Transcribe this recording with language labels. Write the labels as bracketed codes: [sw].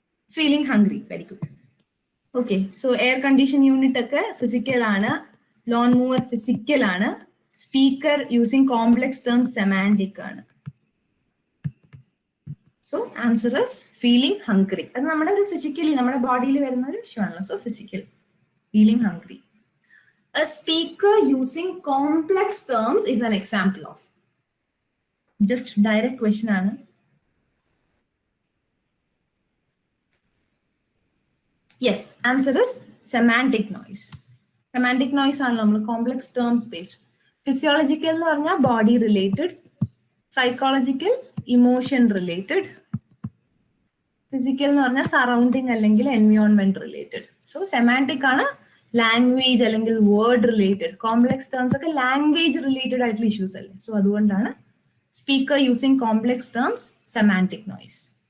[en] Feeling hungry, very good. [ml] Okay, so air condition unit ഒക്കെ physical ആണ്, loan മൂവർ physical ആണ്, speaker using complex terms semantic ആണ്. [en] So answer is feeling hungry. [ml] അത് നമ്മുടെ ഒരു physically നമ്മുടെ ബോഡിയിൽ വരുന്ന ഒരു ഇഷ്യൂ ആണല്ലോ. [en] So physical, feeling hungry. A speaker using complex terms is an example of. [ml] Just direct question ആണ്. [en] Yes, answer is semantic noise. Semantic noise [ml] ആണ് നമ്മൾ [en] Complex terms based. [ml] ഫിസിയോളജിക്കൽ എന്ന് പറഞ്ഞാൽ body related, psychological emotion related, physical എന്ന് പറഞ്ഞാൽ surrounding അല്ലെങ്കിൽ environment related. So semantic ആണ് language അല്ലെങ്കിൽ വേർഡ് റിലേറ്റഡ്. കോംപ്ലക്സ് ടേംസ് ഒക്കെ ലാംഗ്വേജ് റിലേറ്റഡ് ആയിട്ടുള്ള ഇഷ്യൂസ് അല്ലേ. സോ അതുകൊണ്ടാണ് [en] Speaker using complex terms semantic noise.